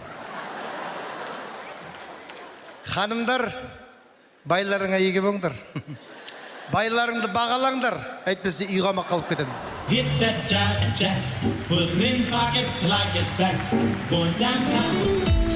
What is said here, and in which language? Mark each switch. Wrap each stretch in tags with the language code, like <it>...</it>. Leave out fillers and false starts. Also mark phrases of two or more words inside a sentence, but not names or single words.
<kk>Ханымдар, байларыңа еге болыңдар. Байларыңды бағалаңдар, әйтпесе үй қамаққа алып кетемін.</kk> <en>Hit that jack, put it in pocket like it's back, going downtown.</en>